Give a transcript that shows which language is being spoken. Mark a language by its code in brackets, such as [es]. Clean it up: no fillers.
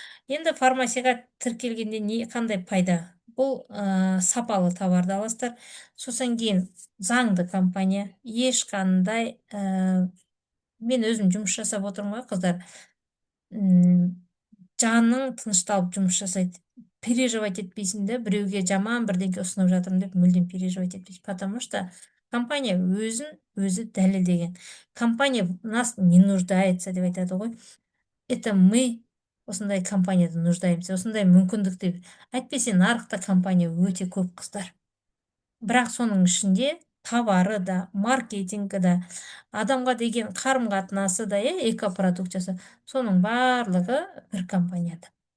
[kk] Енді фармасияға тіркелгенде қандай пайда? Бұл сапалы товарды аласыздар. Сосын кейін заңды компания, ешқандай мен өзім жұмыс жасап отырмын ғой, қыздар. Жаның тынышталып жұмыс жасайды. Переживать етпейсің де, біреуге жаман бірдеңке ұсынып жатырмын деп мүлдем переживать етпейсің. [ru] Потому что [kk] компания өзі дәлелдеген. [ru] Компания нас не нуждается [kk] деп айтады ғой. [ru] Это мы [kk] осындай компанияда [ru] нуждаемся, [kk] осындай мүмкіндікті. Әйтпесе нарықта компания өте көп, қыздар. Бірақ соның ішінде товары да, маркетингі да, адамға деген қарым-қатынасы да, экопродукт жаса, соның барлығы бір компанияда.